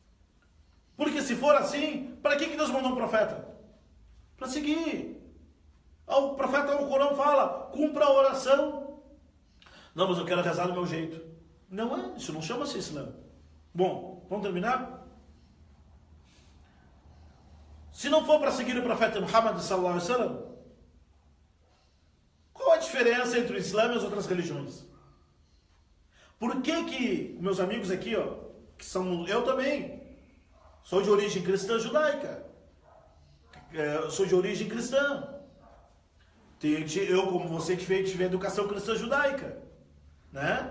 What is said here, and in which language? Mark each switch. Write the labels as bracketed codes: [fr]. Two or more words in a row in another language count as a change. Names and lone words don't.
[pt] Porque se for assim, para que Deus mandou um profeta? Para seguir. O profeta no Corão fala, cumpra a oração. Não, mas eu quero rezar do meu jeito. Não é, isso não chama-se Islã. Bom, vamos terminar? Se não for para seguir o profeta Muhammad [ar] صلى الله عليه وسلم, [pt] qual a diferença entre o Islã e as outras religiões? Por que meus amigos aqui, ó, que são, eu também, sou de origem cristã judaica, sou de origem cristã, eu como você que tive educação cristã judaica, né?